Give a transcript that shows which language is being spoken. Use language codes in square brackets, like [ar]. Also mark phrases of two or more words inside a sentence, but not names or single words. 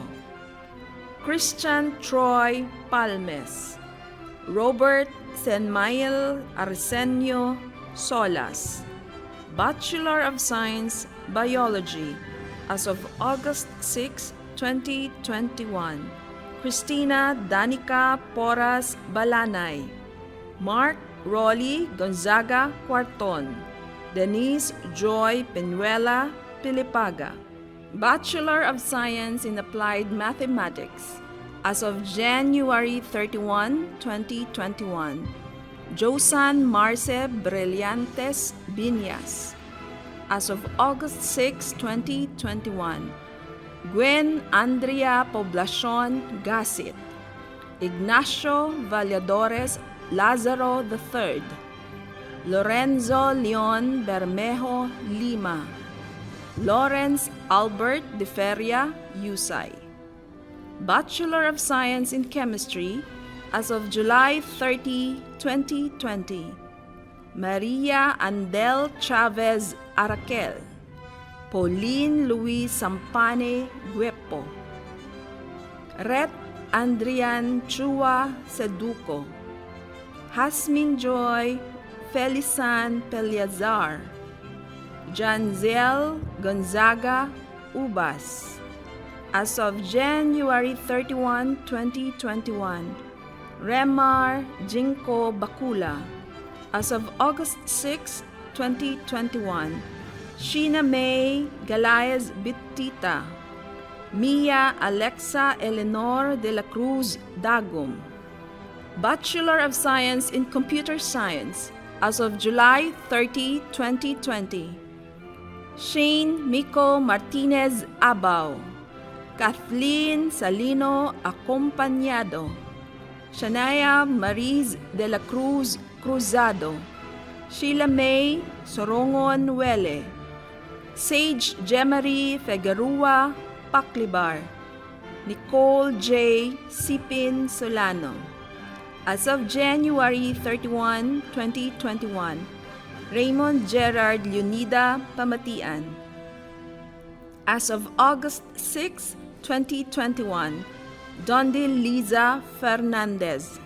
[en] Christian Troy Palmes. Robert Senmael Arsenio Solas. Bachelor of Science, Biology. As of August 6, 2021, Christina Danica Porras Balanay. Mark Rolly Gonzaga Cuarton. Denise Joy Penuela Pilipaga. Bachelor of Science in Applied Mathematics. As of January 31, 2021, Josan Marce Brillantes Binyas. As of August 6, 2021, Gwen Andrea Poblacion Gasit. Ignacio Valladores Lazaro III. Lorenzo Leon Bermejo Lima. Lawrence Albert De Feria Yusay. Bachelor of Science in Chemistry. As of July 30, 2020, Maria Andel Chavez Araquel. Pauline Luis Sampane Guepo. Ret Andrian Chua Seduco. Hasmin Joy Felizan Peliazar. Janzel Gonzaga Ubas. As of January 31, 2021, Remar Jinko Bakula. As of August 6, 2021, Sheena May Galayas Bitita. Mia Alexa Eleanor de la Cruz Dagum. Bachelor of Science in Computer Science. As of July 30, 2020, Shane Miko Martinez Abao. Kathleen Salino Acompañado. Shania Mariz de la Cruz Cruzado. Sheila May Sorongon Wele. Sage Jemary Figueroa Paclibar. Nicole J. Sipin Solano. As of January 31, 2021, Raymond Gerard Leonida Pamatian. As of August 6, 2021, Dondil Liza Fernandez.